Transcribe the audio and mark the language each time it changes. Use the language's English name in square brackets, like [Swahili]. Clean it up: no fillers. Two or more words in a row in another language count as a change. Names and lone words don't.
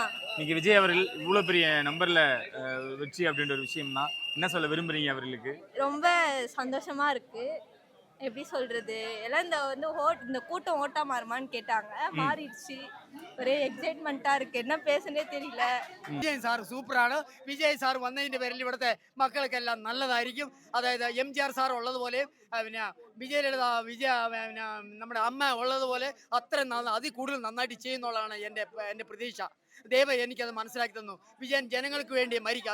[Tamil] இன்னைக்கு விஜய் அவர்கள் இவ்வளவு பெரிய நம்பர்ல வெற்றி அப்படின்ற ஒரு விஷயம் தான். என்ன சொல்ல விரும்புறீங்க அவர்களுக்கு? ரொம்ப சந்தோஷமா இருக்கு. எப்படி சொல்றது, எல்லாம் இந்த கூட்டம் ஓட்டா மாறுமான்னு கேட்டாங்க. மாறிடுச்சு. ஒரே എക്സൈറ്റ്മെന്റാ இருக்கு. என்ன பேசனே தெரியல. [Malayalam] വിജയൻ സാർ സൂപ്പറാണ്. വിജയ് സാർ വന്നതിന്റെ പേരിൽ ഇവിടുത്തെ മക്കൾക്കെല്ലാം നല്ലതായിരിക്കും. അതായത് MGR സാർ ഉള്ളതുപോലെ പിന്നെ വിജയ നമ്മുടെ അമ്മ ഉള്ളതുപോലെ അത്ര അതിൽ കൂടുതൽ നന്നായിട്ട് ചെയ്യുന്നുള്ളതാണ് എൻ്റെ പ്രതീക്ഷ. ദൈവം എനിക്കത് മനസ്സിലാക്കി തന്നു. വിജയൻ ജനങ്ങൾക്ക് വേണ്ടി മരിക്കുക.